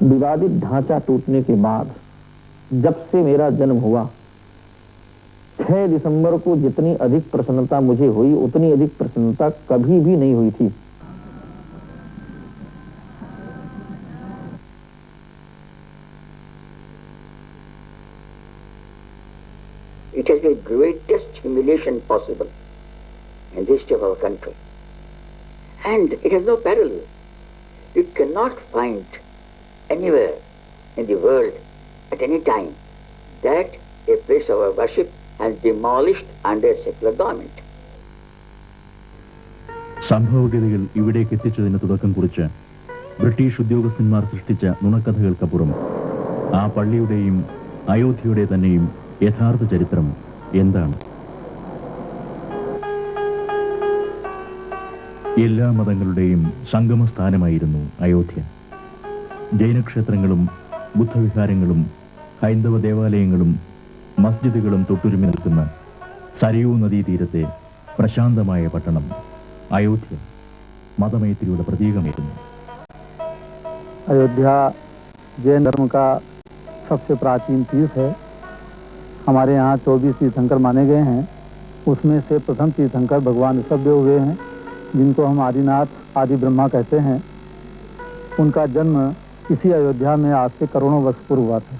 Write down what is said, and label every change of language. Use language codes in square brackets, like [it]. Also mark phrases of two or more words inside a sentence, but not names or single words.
[hi] सांप्रदायिक ढांचा टूटने के बाद जब से मेरा जन्म हुआ, 6 दिसंबर को जितनी अधिक प्रसन्नता मुझे हुई उतनी अधिक प्रसन्नता कभी भी नहीं हुई थी। [en] It is the greatest humiliation possible in the history of our country. And it has no parallel. You cannot find anywhere in the world at any time that a place of our worship has demolished under a secular government. [ml] സംഭവഗതികൾ ഇവിടേക്ക് എത്തിച്ചതിന് തുടക്കം കുറിച്ച് ബ്രിട്ടീഷ് ഉദ്യോഗസ്ഥന്മാർ സൃഷ്ടിച്ച നുണക്കഥകൾക്കപ്പുറം ആ പള്ളിയുടെയും അയോധ്യയുടെ തന്നെയും യഥാർത്ഥ ചരിത്രം എന്താണ്? എല്ലാ മതങ്ങളുടെയും സംഗമസ്ഥാനമായിരുന്നു അയോധ്യ. ജൈനക്ഷേത്രങ്ങളും ബുദ്ധവിഹാരങ്ങളും ഹൈന്ദവ ദേവാലയങ്ങളും മസ്ജിദുകളും തൊട്ടുരുമി നിൽക്കുന്ന സരയൂ നദീതീരത്തെ പ്രശാന്തമായ പട്ടണം അയോധ്യ മതമൈത്രിയുടെ പ്രതീകമായിരുന്നു. [hi] अयोध्या जैन धर्म का सबसे प्राचीन तीर्थ है। हमारे यहाँ 24 तीर्थंकर माने गए हैं। उसमें से प्रथम तीर्थंकर भगवान ऋषभदेव हुए हैं, जिनको हम आदिनाथ आदि ब्रह्मा कहते हैं। उनका जन्म इसी अयोध्या में आज से करोड़ों वर्ष पूर्व हुआ था।